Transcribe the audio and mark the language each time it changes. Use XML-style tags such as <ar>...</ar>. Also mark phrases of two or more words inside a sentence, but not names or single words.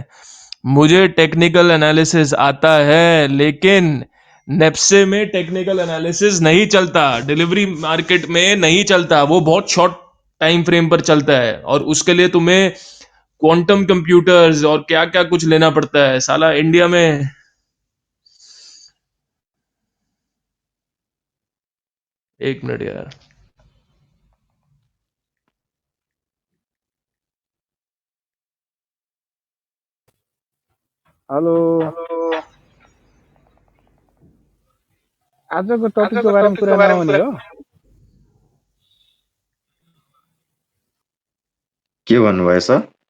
<hi>मुझे</hi> <en>technical analysis</en> <hi>आता है, लेकिन नेप्से में</hi> <en>technical analysis</en> <hi>नहीं चलता,</hi> <en>delivery market</en> <hi>में नहीं चलता। वो बहुत</hi> <en>short time frame</en> <hi>पर चलता है, और उसके लिए तुम्हें</hi> <en>quantum computers</en> <hi>और क्या क्या कुछ लेना पड़ता है साला इंडिया में। एक मिनट यार।</hi> <ne>हेलो, आजको टपिकको बारेमा कुरा नहुने हो। के भन्नुभयो सर?</ne>